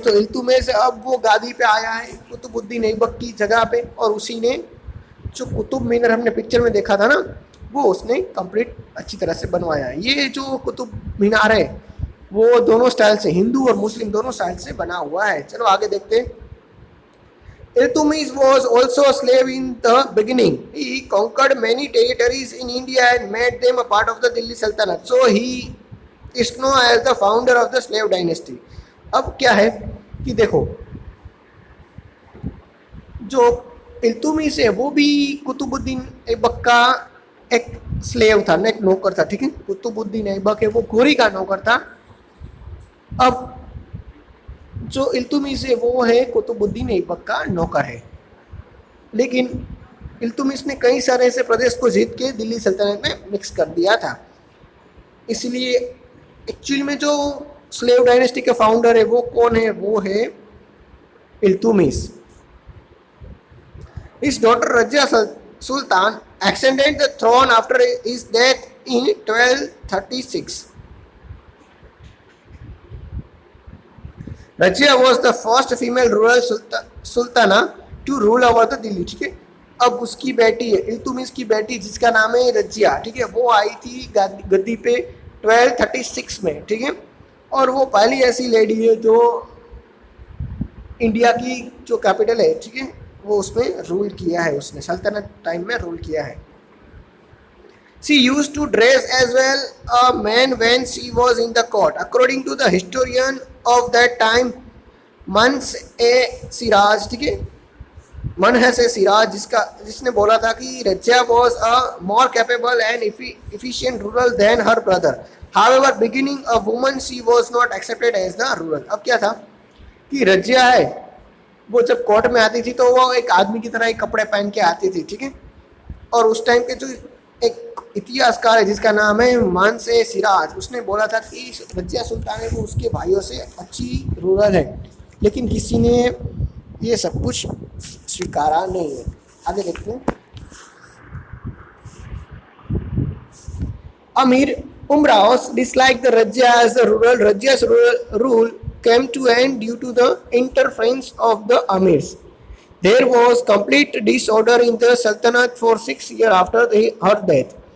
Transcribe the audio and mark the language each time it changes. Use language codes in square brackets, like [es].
[hi] तो इल्तुतमिश अब वो गादी पे आया है कुतुबुद्दीन ऐबक की जगह पे, और उसी ने जो कुतुब मीनार हमने पिक्चर में देखा था ना वो उसने कंप्लीट अच्छी तरह से बनवाया है। ये जो कुतुब मीनार है वो दोनों स्टाइल से, हिंदू और मुस्लिम दोनों स्टाइल से बना हुआ है। चलो आगे देखते हैं। [en] Iltutmish was also a slave in the beginning. He conquered many territories in India and made them a part of the Delhi Sultanate. So he is known as the founder of the slave dynasty. [hi] अब क्या है कि देखो, जो इल्तुतमिश है वो भी कुतुबुद्दीन ऐबक का एक स्लेव था, एक नौकर था। ठीक है, कुतुबुद्दीन ऐबक है वो घोरी का नौकर था। अब जो इल्तुतमिश है वो है कुतुबुद्दीन ऐबक का नौकर है, लेकिन इल्तुतमिश ने कई सारे ऐसे प्रदेश को जीत के दिल्ली सल्तनत में मिक्स कर दिया था। इसलिए एक्चुअली में जो स्लेव डायनेस्टी के फाउंडर है वो कौन है? वो है Iltutmish. [en] His daughter Razia Sultan ascended the throne after his death in 1236. Razia was the first female rural sultana to rule over the Delhi. [hi] ठीक है, अब उसकी बेटी है इल्तुतमिश की बेटी जिसका नाम है रजिया। ठीक है, वो आई थी गद्दी पे 1236 में। ठीक है, और वो पहली ऐसी लेडी है जो इंडिया की जो कैपिटल है, ठीक है, वो उसमें रूल किया है, उसने सल्तनत टाइम में रूल किया है। [en] She used to dress as well a man when she was in the court. According to the historian of that time, Manhas-e-Siraj, [hi] ठीक है, [en] Manhas-e-Siraj, [hi] जिसने बोला था कि [en] Razia was a more capable and efficient ruler than her brother. However, beginning a woman, she was not accepted as the ruler. [hi] अब क्या था कि रजिया है वो जब कोर्ट में आती थी तो वो एक आदमी की तरह एक कपड़े पहन के आती थी, ठीक है। और उस टाइम के जो एक इतिहासकार है जिसका नाम है मानसे सिराज, उसने बोला था कि रजिया सुल्तान है वो उसके भाइयों से अच्छी रूरल है, लेकिन किसी ने ये सब कुछ स्वीकारा नहीं है। आगे देखते हैं। [en] Amir Umraos disliked the Rajya as the rural. Rajya's rural rule came to end due to the interference of the Amirs. There was complete disorder in the Sultanate for 6 years after her death.